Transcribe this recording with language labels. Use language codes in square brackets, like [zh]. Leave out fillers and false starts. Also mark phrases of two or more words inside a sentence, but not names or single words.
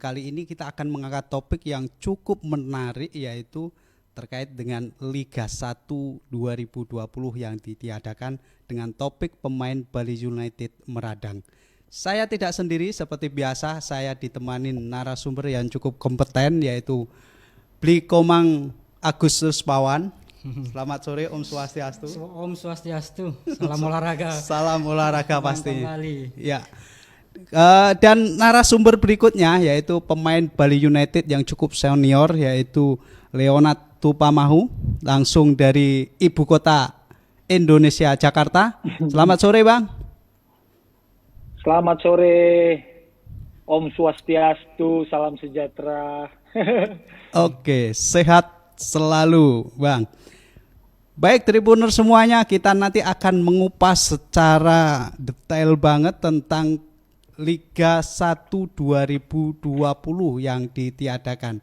[id] Kali ini kita akan mengangkat topik yang cukup menarik, yaitu terkait dengan Liga 1 2020 yang ditiadakan dengan topik pemain Bali United meradang. Saya tidak sendiri, seperti biasa saya ditemani narasumber yang cukup kompeten, yaitu Bli Komang Agustus Pawan. Selamat sore [sa] Om Swastiastu. Om Swastiastu. [id] Salam olahraga. Salam olahraga pastinya. Ya. Dan narasumber berikutnya yaitu pemain Bali United yang cukup senior, yaitu Leonard Tupamahu, langsung dari ibu kota Indonesia, Jakarta. Selamat sore Bang. Selamat sore [sa] Om Swastiastu, [id] salam sejahtera. Oke, sehat selalu Bang. Baik Tribuner semuanya, kita nanti akan mengupas secara detail banget tentang Liga 1 2020 yang ditiadakan.